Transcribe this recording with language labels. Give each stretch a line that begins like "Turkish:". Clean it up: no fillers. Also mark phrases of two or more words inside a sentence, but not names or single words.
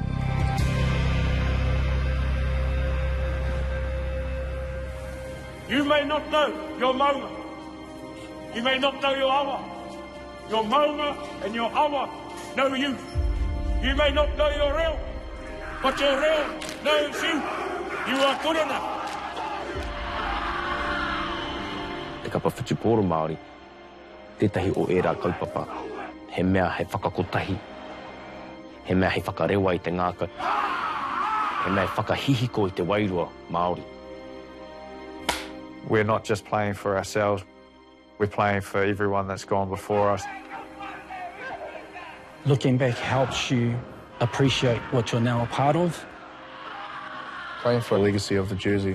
English: You may not know your maunga. You may not know your awa. Your maunga and your awa know you. You may not know your reo, but your reo knows you. You are good enough.
Māori: Te kapa whutupōro Māori, tētahi o ērā kaupapa, he mea he whakakotahi, he mea he whakarewa I te ngākau, he mea he whakahihiko I te wairua Māori.
English: We're not just playing for ourselves, we're playing for everyone that's gone before us. Looking back helps you appreciate what you're now a part of. Playing for a legacy of the jersey.